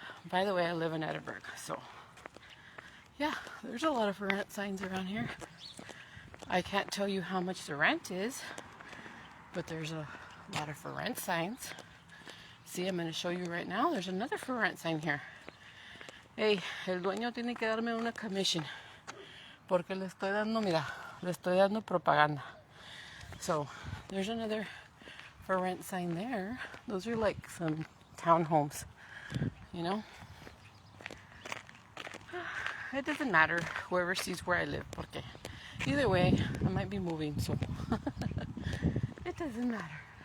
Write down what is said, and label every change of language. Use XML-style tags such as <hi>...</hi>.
<en>By the way, I live in Edinburgh, so yeah, there's a lot of for rent signs around here. I can't tell you how much the rent is, but there's a lot of for rent signs. See, I'm going to show you right now. There's another for rent sign here.</en> <es>Hey, el dueño tiene que darme una commission, porque le estoy dando propaganda.</es> <en>So there's another for rent sign there. Those are like some townhomes, It doesn't matter whoever sees where I live, porque either way, I might be moving, so it doesn't matter.</en>